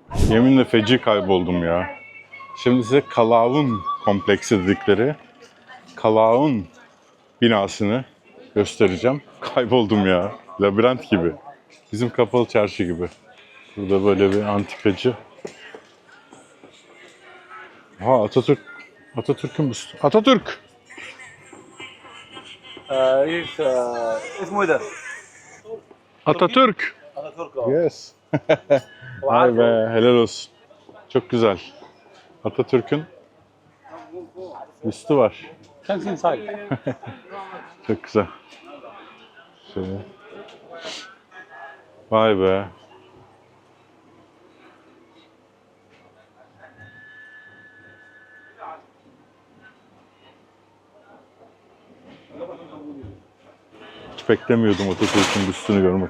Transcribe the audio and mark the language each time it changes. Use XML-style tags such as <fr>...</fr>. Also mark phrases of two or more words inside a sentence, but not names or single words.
<tr>Yeminle feci kayboldum ya. Şimdi size Kalaun kompleksi dedikleri Kalaun binasını göstereceğim. Kayboldum ya. Labirent gibi. Bizim kapalı çarşı gibi. Burada böyle bir antikacı. Ha, Atatürk. Atatürk'ün büstü. Atatürk!</tr> <ar>اسمه ايه ده؟</ar> <tr>Atatürk! Atatürk اه. Yes. Vay be, helal olsun. Çok güzel. Atatürk'ün büstü var.</tr> <en>Thanks inside.</en> <tr>Çok güzel. Şöyle. Vay be. Hiç beklemiyordum Atatürk'ün büstünü görmek.</tr>